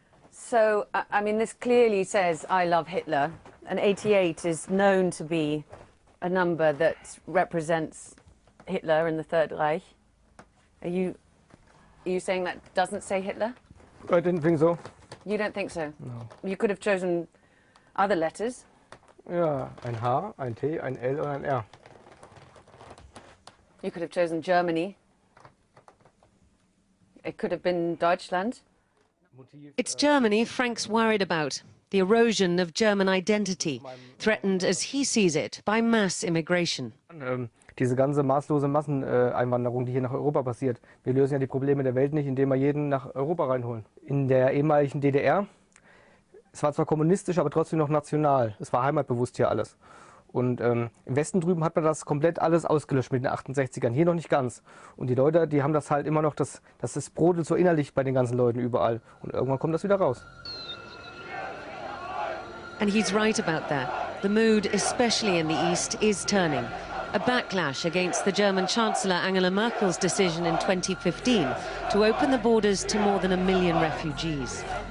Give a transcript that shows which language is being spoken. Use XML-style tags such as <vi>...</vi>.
<en>So, I mean, this clearly says, I love Hitler, and 88 is known to be a number that represents Hitler and the Third Reich. Are you saying that doesn't say Hitler? I didn't think so. You don't think so? No. You could have chosen other letters.</en> <de>Ja, ein H, ein T, ein L und ein R.</de> <en>You could have chosen Germany. It could have been Deutschland. It's Germany Frank's worried about, the erosion of German identity, threatened as he sees it by mass immigration.</en> <de>Diese ganze maßlose Masseneinwanderung, die hier nach Europa passiert. Wir lösen ja die Probleme der Welt nicht, indem wir jeden nach Europa reinholen. In der ehemaligen DDR, es war zwar kommunistisch, aber trotzdem noch national. Es war heimatbewusst hier alles. Und im Westen drüben hat man das komplett alles ausgelöscht mit den 68ern, hier noch nicht ganz. Und die Leute, die haben das halt immer noch, das brodelt so innerlich bei den ganzen Leuten überall. Und irgendwann kommt das wieder raus.</de> <en>And he's right about that. The mood, especially in the East, is turning. A backlash against the German Chancellor Angela Merkel's decision in 2015 to open the borders to more than 1 million refugees.</en>